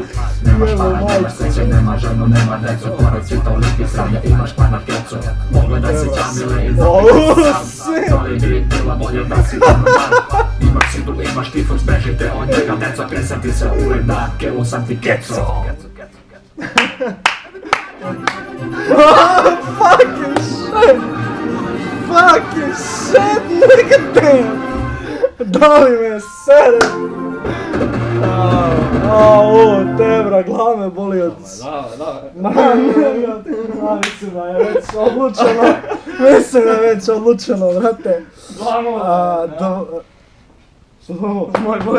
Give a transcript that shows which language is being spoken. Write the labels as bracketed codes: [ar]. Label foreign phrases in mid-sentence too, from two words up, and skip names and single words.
[sr] Nemaš para, nemaš sreće, nema ženu, nema decu. Pored svih toliki sranja, imaš par na kecu. Pogledaj se Čamile i zapitaj se sam. Da li bi bilo bolje da si umro brat? Imaš sidu, imaš tifus, bežite od njega deco. Prisjeti se uvek da Kevu sam ti keco. [en] Fucking shit! Fucking shit, nigga damn! [sr] Da li me sere? Tebra, glava me boli od... Mislim da je već odlučeno. Mislim da je već odlučeno, brate. Moj bolj.